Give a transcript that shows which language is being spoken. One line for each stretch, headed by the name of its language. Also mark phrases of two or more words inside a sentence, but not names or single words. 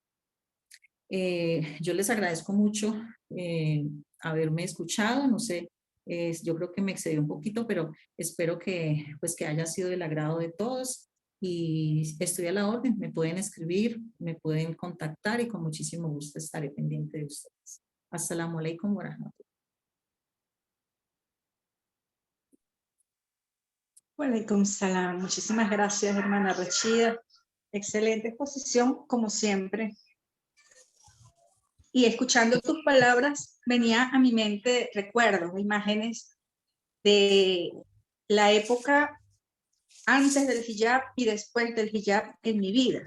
Spanish: Yo les agradezco mucho haberme escuchado, no sé, yo creo que me excedí un poquito, pero espero que, pues, que haya sido del agrado de todos y estoy a la orden, me pueden escribir, me pueden contactar y con muchísimo gusto estaré pendiente de ustedes.
Arabic: السلام عليكم ورحمة الله. وعليكم السلام.
Spanish: Muchísimas gracias, hermana Rachida. Excelente exposición, como siempre. Y escuchando tus palabras, venía a mi mente recuerdos, imágenes de la época antes del hijab y después del hijab en mi vida.